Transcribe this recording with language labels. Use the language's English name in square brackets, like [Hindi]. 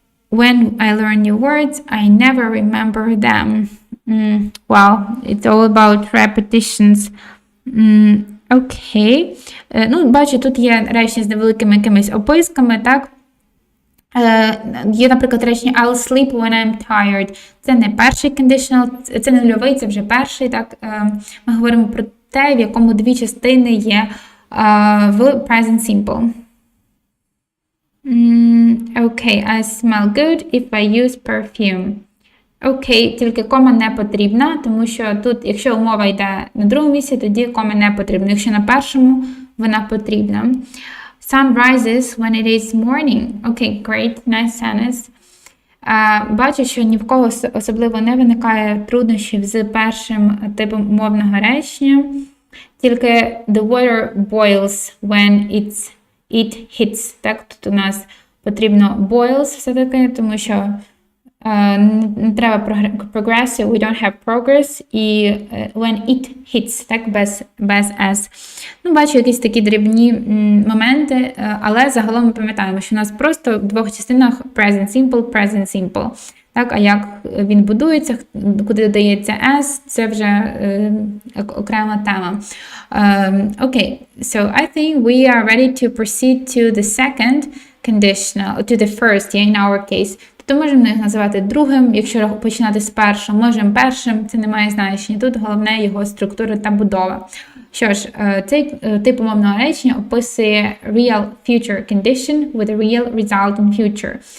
[English] When I learn new words, I never remember them. Wow, it's all about repetitions. [Ukrainian] Окей. Ну, бачу, тут є речення з невеликими якимись описками, так? Є, наприклад, речення [English] I'll sleep when I'm tired. [Ukrainian] Це не перший conditional, це не нульовий, це вже перший, так? Ми говоримо про те, в якому дві частини є в present simple. [English] Okay, I smell good if I use perfume. [Ukrainian] Окей, тільки кома не потрібна, тому що тут, якщо умова йде на другому місці, тоді кома не потрібна. Якщо на першому, вона потрібна. [English] Sun rises when it is morning. Okay, great, nice sentence. [Ukrainian] Бачу, що ні в кого особливо не виникає труднощів з першим типом умовного речення. Тільки [English] the water boils when it hits. [Ukrainian] Так, тут у нас потрібно boils все-таки, тому що не треба progressive, [English] we don't have progress, [Ukrainian] і when it hits, так, без s. Ну, бачу якісь такі дрібні моменти, але загалом ми пам'ятаємо, що у нас просто в двох частинах present simple. Так, а як він будується, куди додається s, це вже окрема тема. [English] Okay, so I think we are ready to proceed to the second conditional, to the first, yeah, in our case. [Ukrainian] Тобто можемо їх називати другим, якщо починати з першого, можемо першим, це не має значення. Тут головне його структура та будова. Що ж, цей тип умовного речення описує [English] real future condition with a real result in future.